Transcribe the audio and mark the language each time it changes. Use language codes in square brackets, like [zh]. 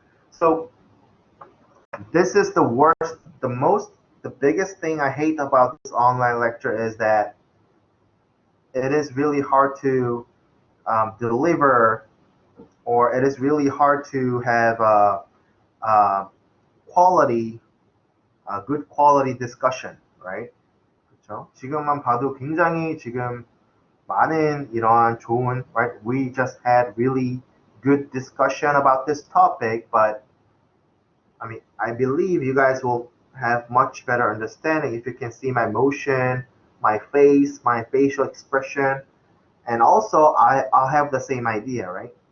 [en] So this is the worst, the biggest thing I hate about this online lecture is that it is really hard to deliver, or it is really hard to have quality, good quality discussion, right? [ko] 그렇죠? 지금만 봐도 굉장히 지금 많은 이러한 좋은, right? [en] We just had really good discussion about this topic, but I mean, I believe you guys will have much better understanding if you can see my motion, my face, my facial expression, and also I'll have the same idea, right?